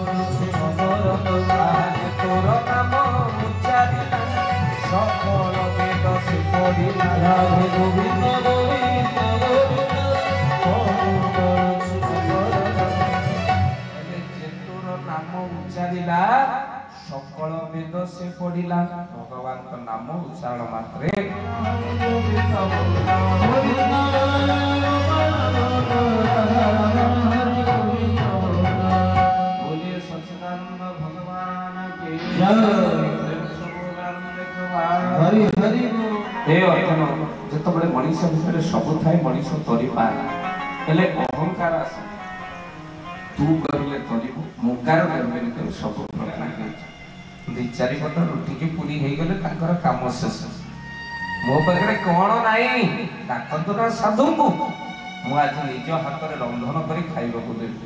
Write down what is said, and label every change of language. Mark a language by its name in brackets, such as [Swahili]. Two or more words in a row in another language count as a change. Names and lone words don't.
[Odia] ତୋର ନାମ ଉଚ୍ଚାରିଲା ସକଳ ବେଦ ସେ ପଢିଲା, ରାଧେ ଗୋବିନ୍ଦ ଗୋବିନ୍ଦ ଗୋବିନ୍ଦ ତୋର ନାମ ଉଚ୍ଚାରିଲା ସକଳ ବେଦ ସେ ପଢିଲା। ଭଗବାନଙ୍କ ନାମ ଉଚ୍ଚାରଣ ମାତ୍ରେ [Hindi] बोलिए सच्चिदानंद भगवान के हरि हरि हे अर्जुन, [Odia] ଯେତେବେଳେ ମଣିଷ ଭିତରେ ସବୁ ଥାଏ ମଣିଷ ତରିପାରେ, ହେଲେ ଅହଙ୍କାର ଆସେ। ତୁ କରିଲେ ତରିବୁ, ମୁଗାର କରିବେନି କରି ସବୁ ପ୍ରକାର ହେଇଛି। 2-4 ପଟ ରୁଟିକି ପୁରୀ ହେଇଗଲେ ତାଙ୍କର କାମ ଶେଷ। ମୋ ପାଖରେ କଣ ନାହିଁ ଡାକନ୍ତୁ ନା ସାଧୁଙ୍କୁ, ମୁଁ ଆଜି ନିଜ ହାତରେ ରନ୍ଧନ କରି ଖାଇବାକୁ ଦେବି।